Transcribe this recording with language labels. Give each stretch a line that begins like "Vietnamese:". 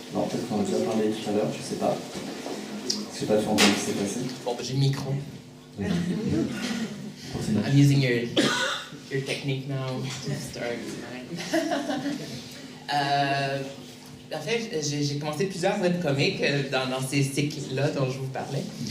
French: Alors, peut-être qu'on en a déjà parlé tout à l'heure, je sais pas. Je sais pas, tu as entendu ce qui s'est passé. Bon, j'ai le micro. Oui.
English: I'm using your technique now to start mine.
French: En fait, j'ai commencé plusieurs webcomics dans ces cycles-là dont je vous parlais.